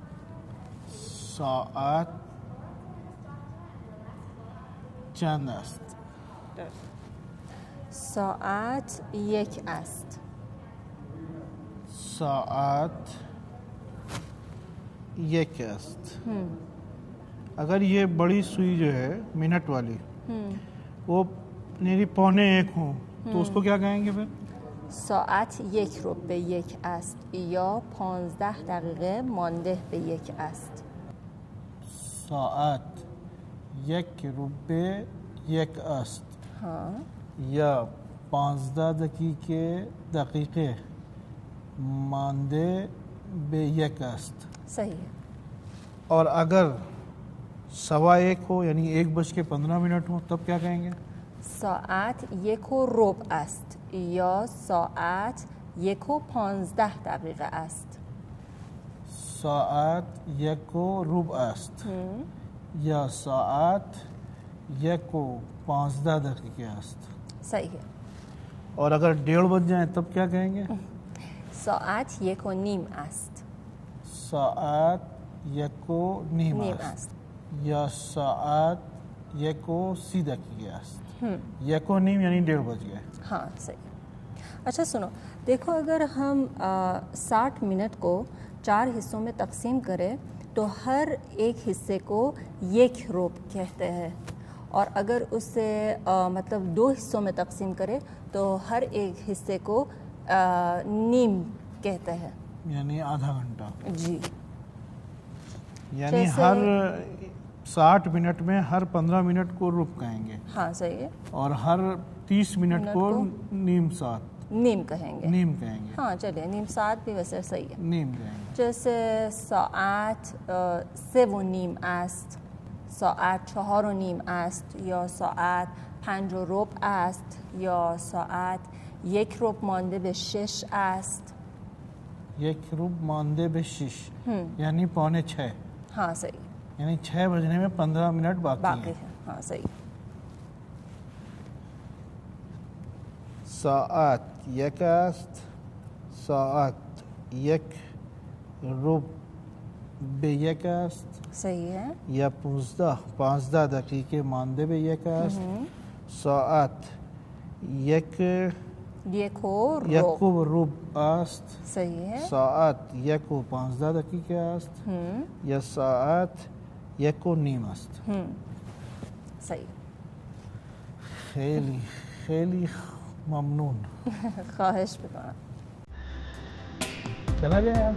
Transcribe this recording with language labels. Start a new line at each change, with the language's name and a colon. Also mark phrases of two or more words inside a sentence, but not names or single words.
Persian: ساعت چند است؟ ساعت یک است. ساعت یک است.
Hindi: अगर ये बड़ी सुई जो है मिनट वाली वो मेरी पौने एक हो तो उसको क्या कहेंगे फिर?
Persian: ساعت یک رو به یک است یا 15 دقیقه مانده به یک است. ساعت یک رو به یک است یا 15 دقیقه مانده به یک است. صحیح.
Hindi: और अगर 1:15 हो यानी 1:15 हो तब क्या कहेंगे?
Persian: ساعت 1:15 است یا ساعت 1:15 دقیقه است. ساعت 1:15 است یا ساعت 1:15 دقیقه است. صحیح. और अगर 1:30 बज जाए तब क्या कहेंगे? ساعت 1:30 است. ساعت 1:30 است یا ساعت 1:30 دقیقه است.
Hindi: 1:30 यानी 1:30 बज गए. हाँ सही. अच्छा सुनो, देखो अगर हम 60 मिनट को 4 हिस्सों में तकसीम करें तो हर एक हिस्से को एक रोब कहते हैं, और अगर उसे मतलब 2 हिस्सों में तकसीम करें तो हर एक हिस्से को नीम कहते हैं, यानी आधा घंटा. जी. यानी हर 60 मिनट में हर 15 मिनट को रुब कहेंगे. हाँ सही है. और हर 30 मिनट को
Persian: نیم ساعت
Hindi: नीम कहेंगे. नीम कहेंगे. हाँ चलिए,
Persian: نیم ساعت
Hindi: भी वैसे सही है. नीम कहेंगे.
Persian: जैसे ساعت 3:30 است، ساعت 4:30 است، یا ساعت 5:15 است، یا ساعت 1 مانده به 6 است. 1 مانده به 6 यानी 5:45.
Hindi: हाँ सही. यानी 6 बजने में 15 मिनट बाकी है. हाँ सही.
Persian: ساعت 1 است. ساعت 1 به 1 است.
Hindi: सही है.
Persian: या 15 دقیقه مانده به 1 است. ساعت 1:15 است.
Hindi: सही है.
Persian: ساعت 1:15 دقیقه است. یا ساعت 1:30 است.
Hindi: सही.
Persian: خیلی خیلی ممنون. خواهش میکنم.
Hindi: चला जाए यार.